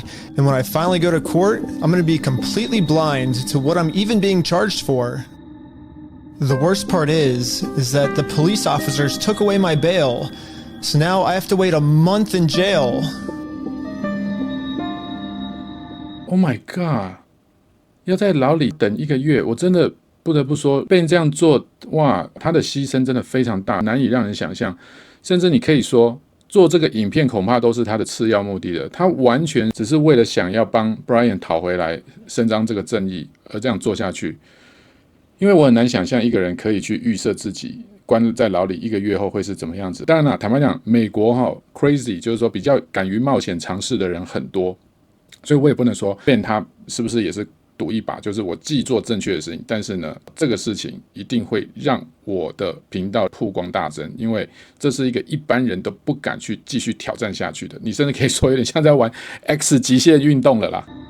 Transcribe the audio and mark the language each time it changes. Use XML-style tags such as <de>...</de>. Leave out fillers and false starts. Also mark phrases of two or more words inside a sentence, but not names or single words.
<en>And when I finally go to court, I'm going to be completely blind to what I'm even being charged for. The worst part is that the police officers took away my bail. So now I have to wait a month in jail. Oh my god.</en> <zh>要在牢裡等1個月，我真的不得不說，被人這樣做，哇，他的犧牲真的非常大，難以讓人想象。甚至你可以說，做這個影片恐怕都是他的次要目的的，他完全只是為了想要幫 Brian 討回來，伸張這個正義而這樣做下去。因為我很難想象一個人可以去預設自己關在牢裡1個月後會是怎麼樣子。當然啦，坦白講，美國crazy 就是說比較敢於冒險嘗試的人很多，所以我也不能說Ben他是不是也是賭一把，就是我既做正確的事情，但是呢，這個事情一定會讓我的頻道曝光大增，因為這是一個一般人都不敢去繼續挑戰下去的。你甚至可以說有點像在玩 X 極限運動了啦。</zh>